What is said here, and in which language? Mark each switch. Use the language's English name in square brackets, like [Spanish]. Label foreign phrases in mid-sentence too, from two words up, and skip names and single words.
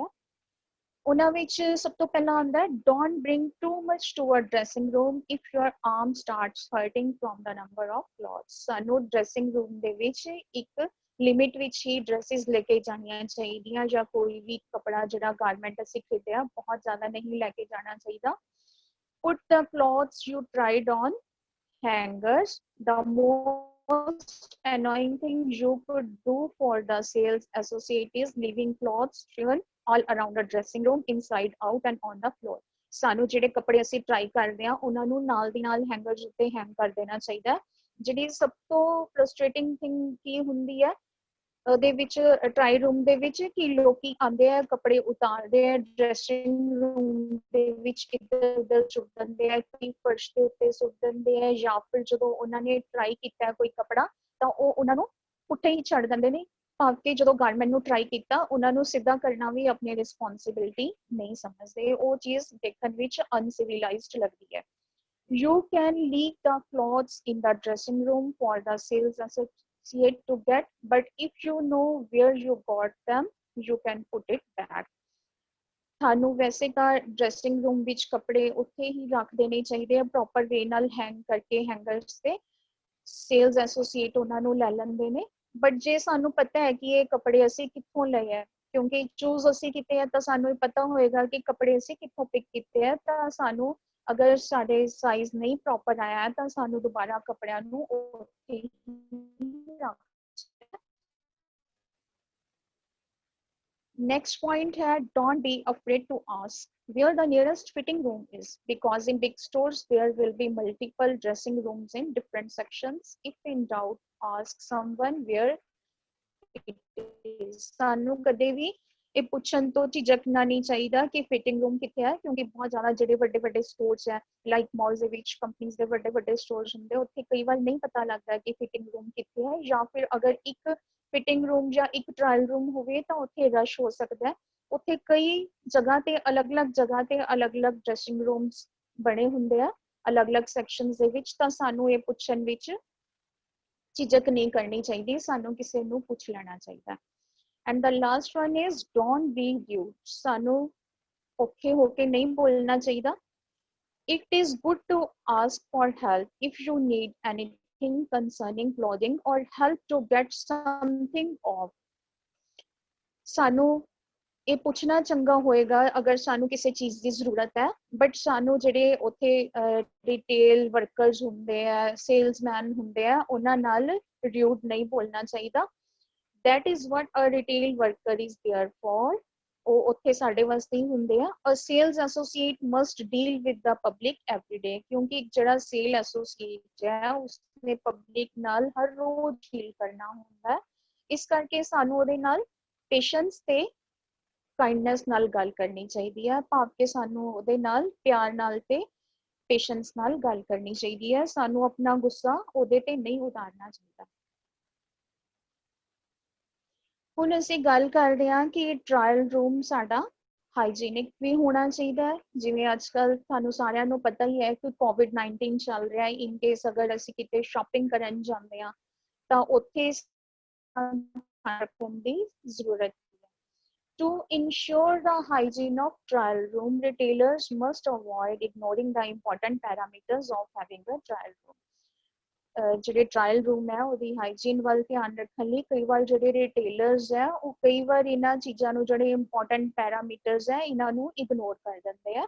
[Punjabi] ਉਹਨਾਂ ਵਿੱਚ ਸਭ ਤੋਂ ਪਹਿਲਾਂ ਆਉਂਦਾ ਹੈ [English] Don't bring too much to a dressing room if your arm starts hurting from the number of clothes. [Punjabi] ਸਾਨੂੰ [English] dressing room [Punjabi] ਦੇ ਵਿੱਚ ਇੱਕ ਲਿਮਿਟ ਵਿੱਚ ਹੀ ਡਰੈਸਿਸ ਲੈ ਕੇ ਜਾਣੀਆਂ ਚਾਹੀਦੀਆਂ ਜਾਂ ਕੋਈ ਵੀ ਕੱਪੜਾ ਜਿਹੜਾ ਗਾਰਮੈਂਟ ਅਸੀਂ ਖਰੀਦਿਆ ਬਹੁਤ ਜ਼ਿਆਦਾ ਨਹੀਂ ਲੈ ਕੇ ਜਾਣਾ ਚਾਹੀਦਾ। [English] Put the clothes you tried on hangers. The most annoying thing you could do for the sales associate is leaving clothes strewn all around the dressing room, inside out and on the floor. [Punjabi] ਸਾਨੂੰ ਜਿਹੜੇ ਕੱਪੜੇ ਅਸੀਂ ਟਰਾਈ ਕਰਦੇ ਆ ਉਹਨਾਂ ਨੂੰ ਨਾਲ ਦੀ ਨਾਲ ਹੈਂਗਰਸ ਉੱਤੇ ਹੈਂਗ ਕਰ ਦੇਣਾ ਚਾਹੀਦਾ। ਜਿਹੜੀ ਸਭ ਤੋਂ [English] frustrating thing [Punjabi] ਕੀ ਹੁੰਦੀ ਹੈ ਉਹਦੇ ਵਿੱਚ [English] try room [Punjabi] ਦੇ ਵਿੱਚ ਕਿ ਲੋਕੀ ਆਉਂਦੇ ਆ ਕੱਪੜੇ ਉਤਾਰਦੇ ਆ [English] dressing room [Punjabi] ਦੇ ਵਿੱਚ ਇੱਧਰ ਉੱਧਰ ਸੁੱਟ ਦਿੰਦੇ ਆ, ਕਈ ਫਰਸ਼ ਦੇ ਉੱਤੇ ਸੁੱਟ ਦਿੰਦੇ ਆ ਜਾਂ ਫਿਰ ਜਦੋਂ ਉਹਨਾਂ ਨੇ ਟਰਾਈ ਕੀਤਾ ਕੋਈ ਕੱਪੜਾ ਤਾਂ ਉਹ ਉਹਨਾਂ ਨੂੰ ਪੁੱਠੇ ਹੀ ਛੱਡ ਦਿੰਦੇ ਨੇ ਭਾਵ ਕਿ ਜਦੋਂ ਗਾਰਮੈਂਟ ਨੂੰ ਟਰਾਈ ਕੀਤਾ ਉਹਨਾਂ ਨੂੰ ਸਿੱਧਾ ਕਰਨਾ ਵੀ ਆਪਣੀ ਰਿਸਪੌਂਸਿਬਿਲਿਟੀ ਨਹੀਂ ਸਮਝਦੇ। ਉਹ ਚੀਜ਼ ਦੇਖਣ ਵਿੱਚ ਅਨਸਿਵਿਲਾਈਜ਼ਡ ਲੱਗਦੀ ਹੈ। [English] You can leave the clothes in the dressing room for the sales associate to get, but if you know where you got them, you can put it back. [Punjabi] ਤੁਹਾਨੂੰ ਵੈਸੇ ਤਾਂ [English] dressing room [Punjabi] ਵਿੱਚ ਕੱਪੜੇ ਉੱਥੇ ਹੀ ਰੱਖ ਦੇਣੇ ਚਾਹੀਦੇ ਆ [English] proper way [Punjabi] ਨਾਲ ਹੈਂਗ ਕਰਕੇ ਹੈਂਗਰਸ ਤੇ [English] sales associate [Punjabi] ਉਹਨਾਂ ਨੂੰ ਲੈ ਲੈਂਦੇ ਨੇ। ਬਟ ਜੇ ਸਾਨੂੰ ਪਤਾ ਹੈ ਕਿ ਇਹ ਕੱਪੜੇ ਅਸੀਂ ਕਿੱਥੋਂ ਲਏ ਹੈ ਕਿਉਂਕਿ ਚੂਜ਼ ਅਸੀਂ ਕੀਤੇ ਆ ਤਾਂ ਸਾਨੂੰ ਇਹ ਪਤਾ ਹੋਏਗਾ ਕਿ ਕੱਪੜੇ ਅਸੀਂ ਕਿੱਥੋਂ ਪਿਕ ਕੀਤੇ ਆ ਤਾਂ ਸਾਨੂੰ ਅਗਰ ਸਾਡੇ ਸਾਈਜ਼ ਨਹੀਂ ਪ੍ਰੋਪਰ ਆਇਆ ਤਾਂ ਸਾਨੂੰ ਦੁਬਾਰਾ ਕੱਪੜਿਆਂ ਨੂੰ ਉੱਥੇ ਹੀ ਰੱਖ। [English] Next point है don't be afraid to ask where the nearest fitting room is because in big stores there will be multiple dressing rooms in different sections. If in doubt ask someone where it is. [Punjabi] ਸਾਨੂੰ ਕਦੇ ਵੀ ਇਹ ਪੁੱਛਣ ਤੋਂ ਝਿਜਕਣਾ ਨਹੀਂ ਚਾਹੀਦਾ ਕਿ [English] fitting room [Punjabi] ਕਿੱਥੇ ਹੈ ਕਿਉਂਕਿ ਬਹੁਤ ਜ਼ਿਆਦਾ ਜਿਹੜੇ ਵੱਡੇ ਵੱਡੇ ਸਟੋਰਸ ਹੈ [English] like malls [Punjabi] ਦੇ ਵਿੱਚ ਕੰਪਨੀਜ਼ ਦੇ ਵੱਡੇ ਵੱਡੇ ਸਟੋਰਸ ਹੁੰਦੇ ਉੱਥੇ ਕਈ ਵਾਰ ਨਹੀਂ ਪਤਾ ਲੱਗਦਾ ਕਿ [English] fitting room [Punjabi] ਕਿੱਥੇ ਹੈ ਜਾਂ ਫਿਰ ਅਗਰ ਇੱਕ [English] fitting room [Punjabi] ਜਾਂ ਇੱਕ [English] trial room [Punjabi] ਹੋਵੇ ਤਾਂ ਉੱਥੇ ਰਸ਼ ਹੋ ਸਕਦਾ ਹੈ। ਉੱਥੇ ਕਈ ਜਗ੍ਹਾ ਤੇ ਅਲੱਗ-ਅਲੱਗ ਜਗ੍ਹਾ ਤੇ ਅਲੱਗ-ਅਲੱਗ [English] dressing rooms [Punjabi] ਬਣੇ ਹੁੰਦੇ ਆ ਅਲੱਗ-ਅਲੱਗ ਸੈਕਸ਼ਨਸ ਦੇ ਵਿੱਚ ਤਾਂ ਸਾਨੂੰ ਇਹ ਪੁੱਛਣ ਵਿੱਚ ਝਿਜਕ ਨਹੀਂ ਕਰਨੀ ਚਾਹੀਦੀ ਸਾਨੂੰ ਕਿਸੇ ਨੂੰ ਪੁੱਛ ਲੈਣਾ ਚਾਹੀਦਾ। [English] And the last one is don't be rude. [Punjabi] ਸਾਨੂੰ ਔਖੇ ਹੋ ਕੇ ਨਹੀਂ ਬੋਲਣਾ ਚਾਹੀਦਾ। [English] It is good to ask for help if you need anything concerning clothing or help to get something off. [Punjabi] ਸਾਨੂੰ ਇਹ ਪੁੱਛਣਾ ਚੰਗਾ ਹੋਏਗਾ ਅਗਰ ਸਾਨੂੰ ਕਿਸੇ ਚੀਜ਼ ਦੀ ਜ਼ਰੂਰਤ ਹੈ ਬਟ ਸਾਨੂੰ ਜਿਹੜੇ ਉੱਥੇ [English] retail workers [Punjabi] ਹੁੰਦੇ ਆ ਸੇਲਸਮੈਨ ਹੁੰਦੇ ਆ ਉਹਨਾਂ ਨਾਲ ਰਿਊਡ ਨਹੀਂ ਬੋਲਣਾ ਚਾਹੀਦਾ। [English] That is what a retail worker is there for. [Punjabi] ਉਹ ਉੱਥੇ ਸਾਡੇ ਵਾਸਤੇ ਹੀ ਹੁੰਦੇ ਆ। [English] A sales associate must deal with the public every day [Punjabi] ਕਿਉਂਕਿ ਜਿਹੜਾ [English] sale associate [Punjabi] ਹੈ ਉਸਨੇ ਪਬਲਿਕ ਨਾਲ ਹਰ ਰੋਜ਼ ਡੀਲ ਕਰਨਾ ਹੁੰਦਾ ਹੈ ਇਸ ਕਰਕੇ ਸਾਨੂੰ ਉਹਦੇ ਨਾਲ ਪੇਸ਼ੈਂਸ ਤੇ ਕਾਈਂਡਨੈਸ ਨਾਲ ਗੱਲ ਕਰਨੀ ਚਾਹੀਦੀ ਹੈ ਭਾਵ ਕਿ ਸਾਨੂੰ ਉਹਦੇ ਨਾਲ ਪਿਆਰ ਨਾਲ ਤੇ ਪੇਸ਼ੈਂਸ ਨਾਲ ਗੱਲ ਕਰਨੀ ਚਾਹੀਦੀ ਹੈ। ਸਾਨੂੰ ਆਪਣਾ ਗੁੱਸਾ ਉਹਦੇ ਤੇ ਨਹੀਂ ਉਤਾਰਨਾ ਚਾਹੀਦਾ। ਹੁਣ ਅਸੀਂ ਗੱਲ ਕਰਦੇ ਹਾਂ ਕਿ [English] trial room [Punjabi] ਸਾਡਾ ਹਾਈਜੀਨਿਕ ਵੀ ਹੋਣਾ ਚਾਹੀਦਾ ਹੈ। ਜਿਵੇਂ ਅੱਜ ਕੱਲ ਤੁਹਾਨੂੰ ਸਾਰਿਆਂ ਨੂੰ ਪਤਾ ਹੀ ਹੈ ਕਿ COVID-19 ਚੱਲ ਰਿਹਾ ਹੈ। [English] in case [Punjabi] ਅਗਰ ਅਸੀਂ ਕਿਤੇ ਸ਼ਾਪਿੰਗ ਕਰਨ ਜਾਂਦੇ ਹਾਂ ਤਾਂ ਉੱਥੇ ਰੱਖਣ ਦੀ ਜ਼ਰੂਰਤ ਹੈ। [English] To ensure the hygiene of trial room, retailers must avoid ignoring the important parameters of having a trial room. [Punjabi] ਜਿਹੜੇ [English] trial room [Punjabi] ਹੈ ਉਹਦੀ ਹਾਈਜੀਨ ਵੱਲ ਧਿਆਨ ਰੱਖਣ ਲਈ ਕਈ ਵਾਰ ਜਿਹੜੇ ਰਿਟੇਲਰਸ ਹੈ ਉਹ ਕਈ ਵਾਰ ਇਹਨਾਂ ਚੀਜ਼ਾਂ ਨੂੰ ਜਿਹੜੇ [English] important parameters [Punjabi] ਹੈ ਇਹਨਾਂ ਨੂੰ ਇਗਨੋਰ ਕਰ ਦਿੰਦੇ ਆ।